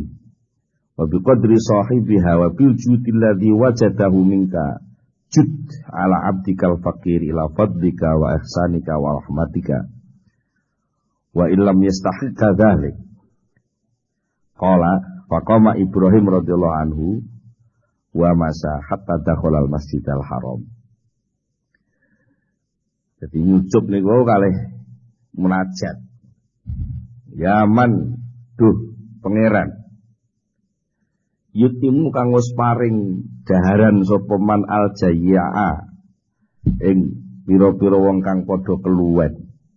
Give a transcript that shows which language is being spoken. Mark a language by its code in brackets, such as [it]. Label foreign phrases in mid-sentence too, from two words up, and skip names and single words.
[ar] وبقدر صاحبها وبالجود الذي وجده منك جد على عبدك الفقير إلى فضلك وإحسانك ورحمتك وإن لم يستحق ذلك قال فقام إبراهيم رضي الله عنه ومشى حتى دخل المسجد الحرام. [jv] Jadi nyucup niku kalih munajat. Yaman duh pangeran. yutimu kang wis paring daharan sapa [ar] من الجياع [jv] ing pira-pira wong kang padha keluwen.